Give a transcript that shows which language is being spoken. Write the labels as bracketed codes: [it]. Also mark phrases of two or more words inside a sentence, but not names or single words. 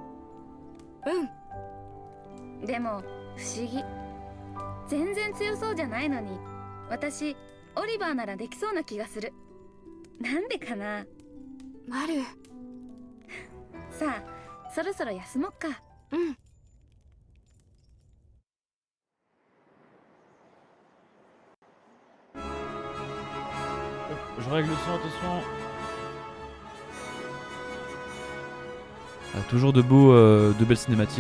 [ja] でも不思議。全然強そうじゃないのに私オリバーならできそうな気がする。なんでかな。マル。さあそろそろ休もっか。 [fr] Je règle le son, attention. Toujours de belles cinématiques.